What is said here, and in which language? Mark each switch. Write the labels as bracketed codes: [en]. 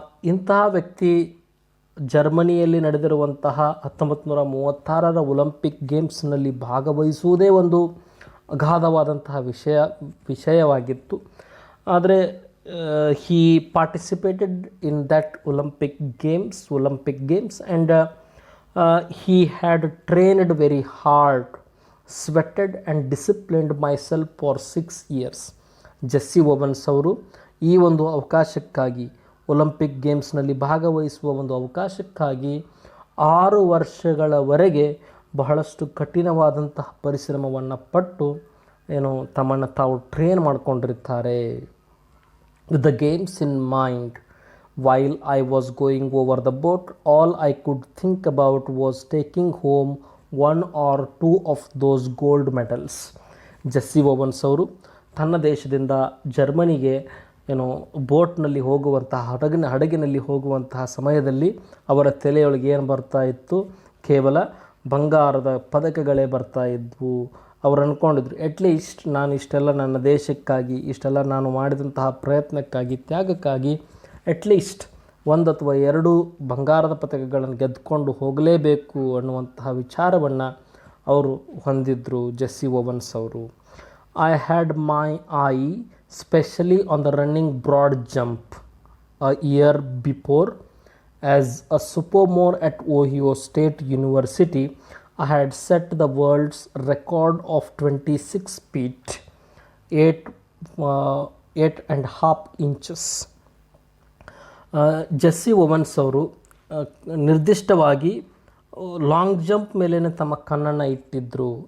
[kn] ಇಂತಹ ವ್ಯಕ್ತಿ ಜರ್ಮನಿಯಲ್ಲಿ ನಡೆದಿರುವಂತಹ 1936ರ ಒಲಿಂಪಿಕ್ ಗೇಮ್ಸ್ನಲ್ಲಿ ಭಾಗವಹಿಸುವುದೇ ಒಂದು ಅಗಾಧವಾದಂತಹ ವಿಷಯವಾಗಿತ್ತು. ಆದರೆ [en] he participated in that Olympic Games and he had trained very hard, sweated and disciplined myself for 6 years. [kn] Jessie ovens ಅವರು ಈ ಒಂದು ಅವಕಾಶಕ್ಕಾಗಿ, ಒಲಿಂಪಿಕ್ ಗೇಮ್ಸ್ನಲ್ಲಿ ಭಾಗವಹಿಸುವ ಒಂದು ಅವಕಾಶಕ್ಕಾಗಿ 6 ವರ್ಷಗಳವರೆಗೆ ಬಹಳಷ್ಟು ಕಠಿಣವಾದಂತಹ ಪರಿಶ್ರಮವನ್ನು ಪಟ್ಟು ಏನು ತಮ್ಮನ್ನು ತಾವು ಟ್ರೈನ್ ಮಾಡ್ಕೊಂಡಿರ್ತಾರೆ. [en] With the games in mind, while I was going over the boat, all I could think about was taking home one or two of those gold medals. [kn] Jessie ovens ಅವರು ತನ್ನ ದೇಶದಿಂದ ಜರ್ಮನಿಗೆ ಬೋಟ್ನಲ್ಲಿ ಹೋಗುವಂತಹ ಹಡಗಿನಲ್ಲಿ ಹೋಗುವಂತಹ ಸಮಯದಲ್ಲಿ ಅವರ ತಲೆಯೊಳಗೆ ಏನು ಬರ್ತಾ ಇತ್ತು, ಕೇವಲ ಬಂಗಾರದ ಪದಕಗಳೇ ಬರ್ತಾ ಇದ್ವು. ಅವರು ಅಂದ್ಕೊಂಡಿದ್ರು, ಅಟ್ಲೀಸ್ಟ್ ನಾನು ಇಷ್ಟೆಲ್ಲ ನನ್ನ ದೇಶಕ್ಕಾಗಿ, ಇಷ್ಟೆಲ್ಲ ನಾನು ಮಾಡಿದಂತಹ ಪ್ರಯತ್ನಕ್ಕಾಗಿ, ತ್ಯಾಗಕ್ಕಾಗಿ ಅಟ್ಲೀಸ್ಟ್ 1 ಅಥವಾ 2 ಬಂಗಾರದ ಪದಕಗಳನ್ನು ಗೆದ್ದುಕೊಂಡು ಹೋಗಲೇಬೇಕು ಅನ್ನುವಂತಹ ವಿಚಾರವನ್ನು ಅವರು ಹೊಂದಿದ್ರು, ಜೆಸ್ಸಿ ಓವನ್ಸ್ ಅವರು. [en] I had my I specially on the running broad jump a year before. As a sophomore at Ohio State University, I had set the world's record of 26 feet 8.5 inches. [kn] Jessie ovens ಅವರು ನಿರ್ದಿಷ್ಟವಾಗಿ long jump ಮೇಲೇ ತಮ್ಮ ಕಣ್ಣನ್ನು ಇಟ್ಟಿದ್ದರು.